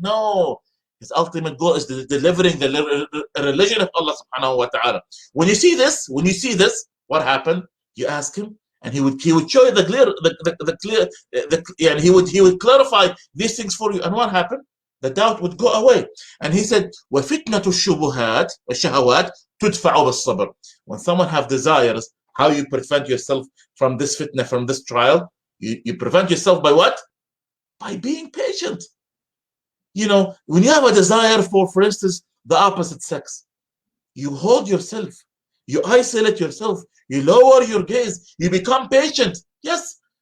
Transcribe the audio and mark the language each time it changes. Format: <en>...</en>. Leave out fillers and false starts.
<en>No, his ultimate goal is delivering the religion of Allah subhanahu wa ta'ala. When you see this, what happened? You ask him, and he would show you the clear, and he would clarify these things for you. And what happened? The doubt would go away. And he said,</en> <ar>وَفِتْنَةُ الشُّبُهَاتِ وَالشَّهَوَاتِ تُدْفَعُ بِالصَّبْرِ.</ar> <en>When someone have desires, how you prevent yourself from this fitna, from this trial? You prevent yourself by what? By being patient. You know, when you have a desire for instance, the opposite sex, you hold yourself, you isolate yourself, you lower your gaze, you become patient. Yes.</en>